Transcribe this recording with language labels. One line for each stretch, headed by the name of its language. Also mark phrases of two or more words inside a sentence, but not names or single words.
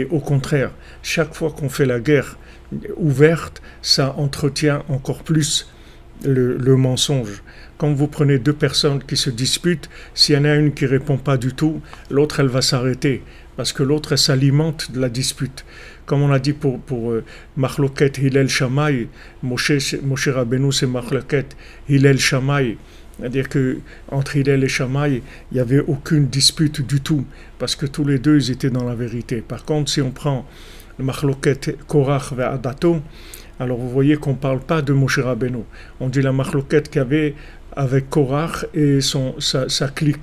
French: Au contraire, chaque fois qu'on fait la guerre ouverte, ça entretient encore plus le mensonge. Quand vous prenez deux personnes qui se disputent, s'il y en a une qui répond pas du tout, l'autre elle va s'arrêter parce que l'autre elle s'alimente de la dispute. Comme on a dit pour Machloket Hillel Shammai, Moshe Rabbeinu c'est Machloket Hillel Shammai. C'est-à-dire qu'entre Hillel et Shammai, il n'y avait aucune dispute du tout, parce que tous les deux, ils étaient dans la vérité. Par contre, si on prend le
Hebrew: מחלוקת קרח ועדתו,
French: alors vous voyez qu'on ne parle pas de Moshe Rabbeinu. On dit la Machloket qu'il y avait avec Korach et sa clique.